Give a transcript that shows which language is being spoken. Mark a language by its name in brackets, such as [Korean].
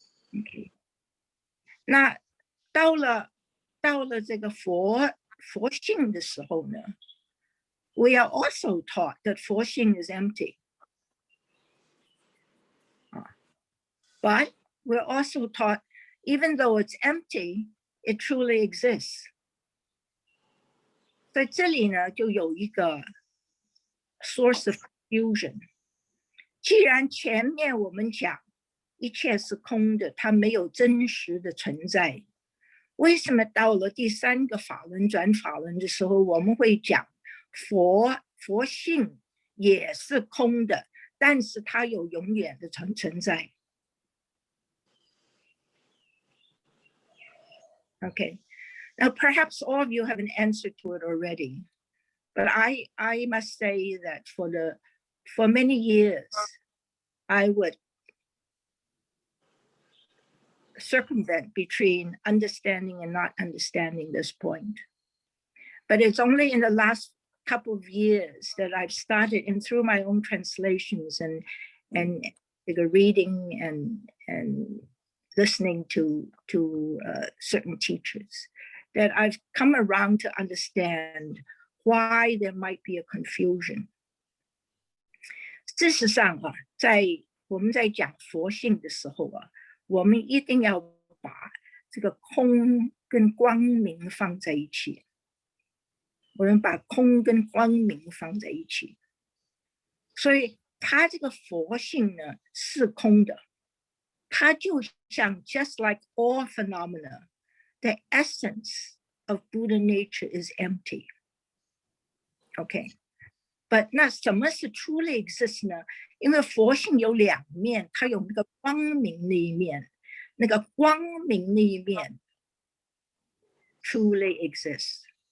[Chinese] Okay. 那到了这个佛性的时候呢， [English] we are also taught that [Chinese] 佛性 is empty. [English] But we're also taught, even though it's empty, it truly exists. [Chinese] 在这里呢，就有一个 [English] source of confusion. [Chinese] 既然前面我们讲一切是空的，它没有真实的存在，为什么到了第三个法轮转法轮的时候，我们会讲佛性也是空的，但是它有永远的存在。 [English] Okay, now perhaps all of you have an answer to it already, but I must say that for many years, I would circumvent between understanding and not understanding this point. But it's only in the last couple of years that I've started, and through my own translations and reading and listening to certain teachers, that I've come around to understand why there might be a confusion. [Chinese] 事实上啊，我们在讲佛性的时候啊， 我们一定要把这个空跟光明放在一起。我们把空跟光明放在一起，所以它这个佛性呢是空的，它就像 [English] just like all phenomena, the essence of Buddha nature is empty. [Chinese] Okay, but 那什么是 [English] truly exist [Chinese] 呢？因为佛性有两面，它有那个光明那一面，那个光明那一面 [English] truly exists.